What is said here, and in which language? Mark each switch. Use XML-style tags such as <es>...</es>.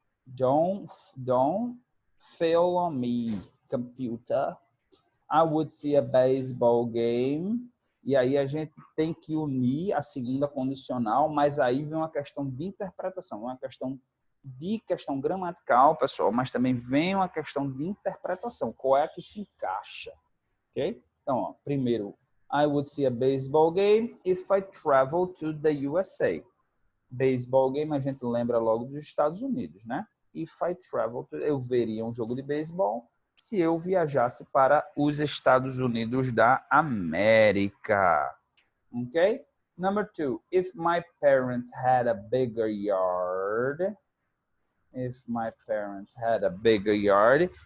<en>Don't fail on me, computer. I would see a baseball game.</en> <pt>E aí a gente tem que unir a segunda condicional, mas aí vem uma questão de interpretação, uma questão gramatical, pessoal, mas também vem uma questão de interpretação. Qual é a que se encaixa? Ok? Então, ó, primeiro,</pt> <en>I would see a baseball game if I travel to the USA.</en> <pt>Baseball game, a gente lembra logo dos Estados Unidos, né?</pt> <en>If I travel to,</en> <pt>eu veria um jogo de beisebol se eu viajasse para os Estados Unidos da América. Ok?</pt> <en>Number 2, if my parents had a bigger yard. If my parents had a bigger yard.</en>